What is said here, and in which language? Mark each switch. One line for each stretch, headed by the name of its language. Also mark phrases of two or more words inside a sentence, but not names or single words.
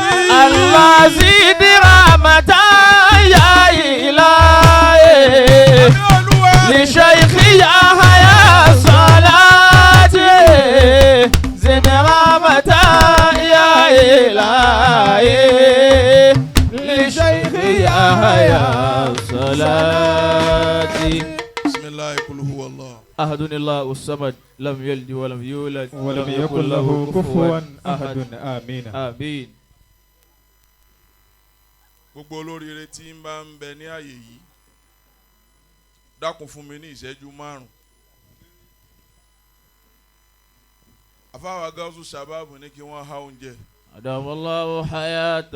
Arabic: الله زد رحمة يا إلهي لشيخ يحيى صلاتي زد رحمة يا إلهي لشيخ يحيى صلاتي. بسم الله قل هو الله أحد الله الصمد لم يلد ولم يولد ولم يكن له كفوا أحد آمين. آمين.
Yoruba: gbogbo olóríire tí ń bá ń bẹ ní àyè yìí dákun fún mi ní ìṣẹ́jú márùn. àfáwà Gaothu Shabaab ní kí wọ́n há oúnjẹ
Arabic: أدام الله حياته.